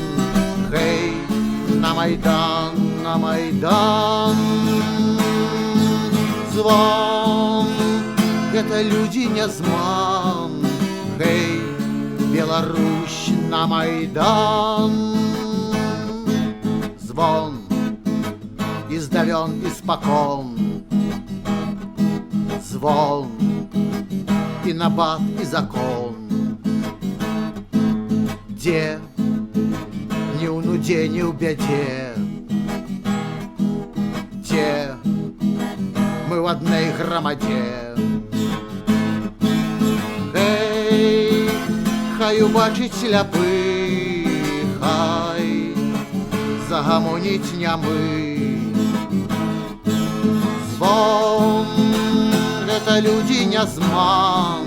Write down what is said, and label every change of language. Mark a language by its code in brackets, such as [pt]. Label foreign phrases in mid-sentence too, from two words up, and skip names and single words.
[be] Гей, на Майдан, на Майдан. Звон — гэта людзі нязман. Гей, Беларусь, на Майдан. [ru] Звон издавен испокон. Звон и набат, и закон. [be] Дзе ни ў нудзе, ни ў бядзе, [ru] те мы в одной громаде. [be] Гей, хай убачыць сляпы, хай загамоніць нямы. Звон — гэта людзі нязман.